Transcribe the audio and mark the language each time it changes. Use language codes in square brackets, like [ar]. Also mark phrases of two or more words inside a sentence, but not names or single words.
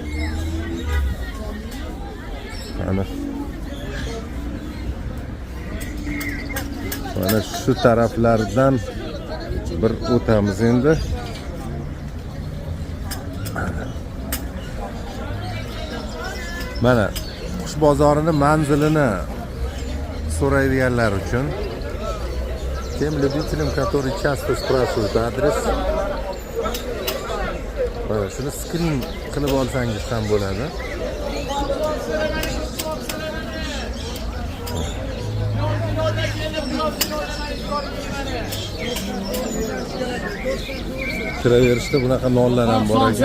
[uz] Mana shu taraflardan bir o'tamiz endi. Mana qush bozorining manzilini so'raydiganlar uchun [ru] тем любителям, которые часто спрашивают адрес. [uz] Mana shuni skrin qilib olsangiz ham bo'ladi. Kiraverishda bunaqa nonlar ham bor ekan.